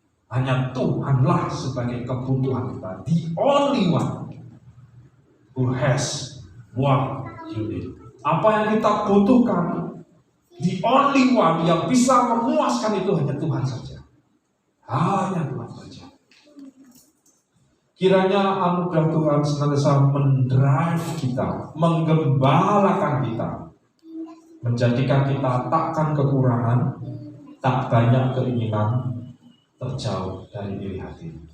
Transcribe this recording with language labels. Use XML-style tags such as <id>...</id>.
<id>Hanya Tuhanlah sebagai kebutuhan kita.</id> <en>The only one who has what you need.</en> <id>Apa yang kita butuhkan,</id> <en>the only one</en> <id>yang bisa memuaskan itu hanya Tuhan saja. Hanya Tuhan saja. Kiranya anugerah Tuhan senantiasa mendrive kita, menggembalakan kita, menjadikan kita takkan kekurangan, tak banyak keinginan, terjauh dari iri hati.</id>